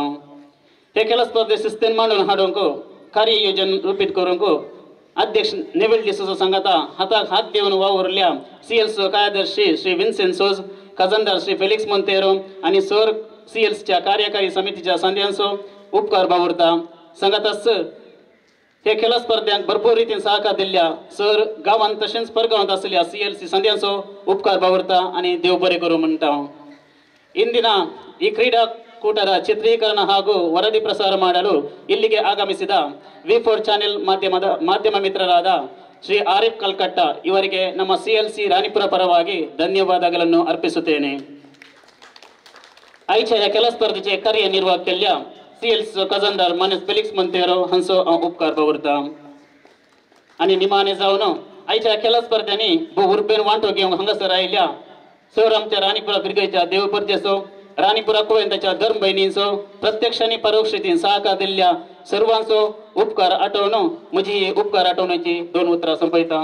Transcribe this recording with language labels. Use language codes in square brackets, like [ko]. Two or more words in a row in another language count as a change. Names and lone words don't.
[kok] हे खेळा स्पर्धे शिस्तीन मांडून हाडूंक कार्य योजन रूपीत करूंक अध्यक्ष नेविल डिसोजा सांगता हाताक हात देवन वावरल्या सीएलसो कार्यदर्शी श्री विन्सेंट सोज खजानदार श्री फेलिक्स मोंतेरो आणि सर सीएल्सच्या कार्यकारी समितीच्या संध्यांचो उपकार बावरता। सांगताच हे खेळा स्पर्धांक भरपूर रितीन सहकार दिल्ल्या सर गावांत तशेंच परगांवांत आसलेल्या सीएलसी संध्यांचो उपकार बावरता आणि देव बरे करूं म्हणटा। [kn] इंदिನ ಈ ಕ್ರೀಡಾಕೂಟದ ಚಿತ್ರೀಕರಣ ಹಾಗೂ ವರದಿ ಪ್ರಸಾರ ಮಾಡಲು ಇಲ್ಲಿಗೆ ಆಗಮಿಸಿದ ವಿ4 ಚಾನೆಲ್ ಮಾಧ್ಯಮ ಮಿತ್ರರಾದ ಶ್ರೀ ಆರಿಫ್ ಕಲ್ಕಟ್ಟ ಇವರಿಗೆ ನಮ್ಮ ಸಿಎಲ್ಸಿ ರಾಣಿಪುರ ಪರವಾಗಿ ಧನ್ಯವಾದಗಳನ್ನು ಅರ್ಪಿಸುತ್ತೇನೆ। [kok] आयच्या ह्या खेळा स्पर्धेचे कार्यनिर्वाह केल्ल्या सीएल्सी खजानदार मानेस फेलिक्स मोंतेरो हांचो हांव उपकार बावरता। आणि निमाणे जावन आयच्या खेळा स्पर्धांनी भोव उर्बेन वांटो घेवंक हांगासर आयिल्ल्या सर आमच्या राणीपुरा पिरगयच्या देवपर्देचो राणीपुरा कुवेंताच्या धर्म बहिणींचो प्रत्यक्ष आणि परोक्ष रितीन सहकार दिल्ल्या सर्वांचो उपकार आठवण म्हजी ही उपकार आठवण्याची 2 उतरां संपयता।